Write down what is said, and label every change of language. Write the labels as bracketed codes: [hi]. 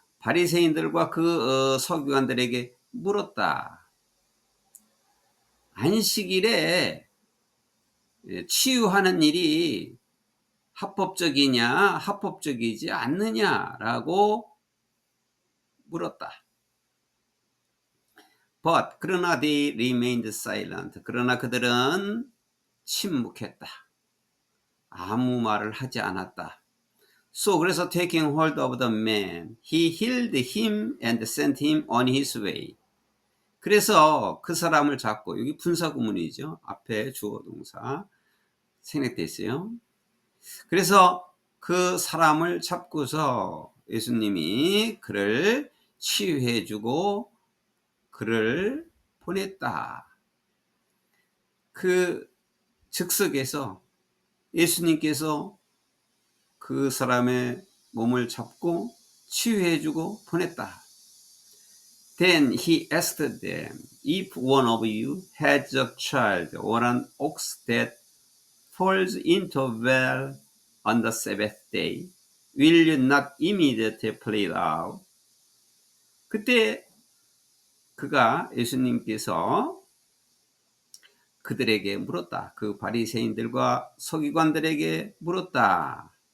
[ko] 바리새인들과 서기관들에게 물었다. 안식일에 치유하는 일이 합법적이냐, 합법적이지 않느냐라고 물었다. [en] But 그러나 they remained silent. [ko] 그러나 그들은 침묵했다. 아무 말을 하지 않았다. [en] So 그래서 taking hold of the man, he healed him and sent him on his way. [ko] 그래서 그 사람을 잡고 여기 분사구문이죠. 앞에 주어 동사 생략돼 있어요. 그래서 그 사람을 잡고서 예수님이 그를 치유해주고 그를 보냈다. 그 즉석에서 예수님께서 그 사람의 몸을 잡고 치유해주고 보냈다. [en] Then he asked them, if one of you has a child or an ox that falls into a well on the Sabbath day, will you not immediately pull it out? [ko] 그때 예수님께서 그들에게 물었다. 그 바리새인들과 서기관들에게 물었다.